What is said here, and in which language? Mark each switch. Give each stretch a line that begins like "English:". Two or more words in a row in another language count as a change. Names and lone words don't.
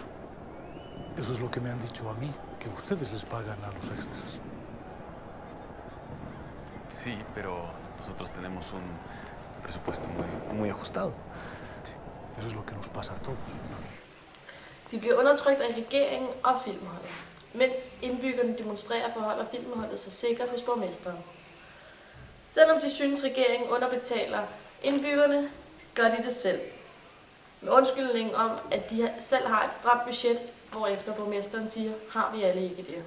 Spanish: Eso es lo que me han dicho a mí, que ustedes les pagan a los extras. Sí, pero nosotros tenemos un presupuesto muy ajustado. Sí, eso es lo que nos pasa a todos.
Danish: De bliver undertrykt af regeringen og filmholdet, mens indbyggerne demonstrerer forholder filmholdet sig sikkert hos borgmesteren. Selvom de synes, regeringen underbetaler indbyggerne, gør de det selv. Med undskyldning om, at de selv har et stramt budget, hvorefter borgmesteren siger, har vi alle ikke det.